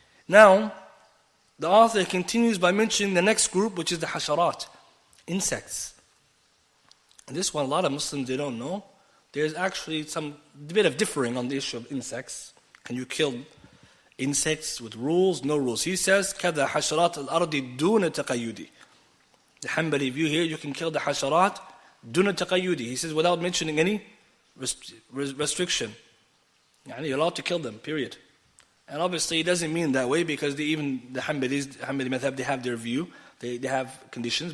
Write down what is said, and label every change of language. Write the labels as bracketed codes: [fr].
[en] Now, the author continues by mentioning the next group, which is the hasharat, insects. And this one, a lot of Muslims, they don't know. There's actually some bit of differing on the issue of insects. Can you kill insects with rules? No rules. He says, [ar] كَذَا حَشَرَاتِ الْأَرْضِ دُونَ تَقَيُّدِ. [en] The Hanbali view here, you can kill the hasharat [ar] دُونَ تَقَيُّدِ. [en] He says, without mentioning any restriction. You're allowed to kill them, period. And obviously it doesn't mean that way, because even the Hanbali madhab, they have their view, they have conditions.